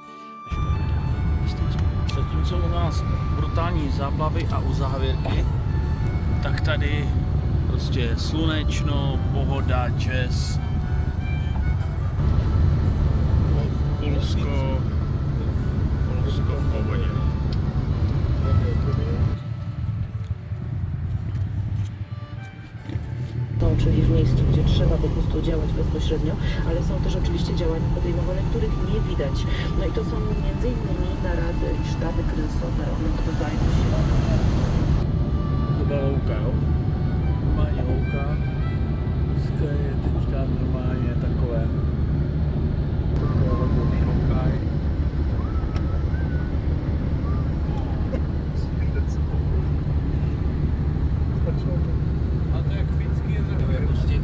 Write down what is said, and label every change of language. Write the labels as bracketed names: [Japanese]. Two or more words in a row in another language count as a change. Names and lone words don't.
[Czech] Zatímco u nás brutální záplavy a uzávěrky, tak tady prostě slunečno, pohoda, jazz, Polsko v pohodě. [Polish] Są czyli w miejscu, gdzie trzeba po prostu działać bezpośrednio, ale są też oczywiście działania podejmowane, których nie widać. No i to są między innymi narady i sztaby kryzysowe, one odbywają się. [Czech] To byla louka, jo? Normálně louka. Dneska je teďka normálně takové ledový louka. A to jak finský je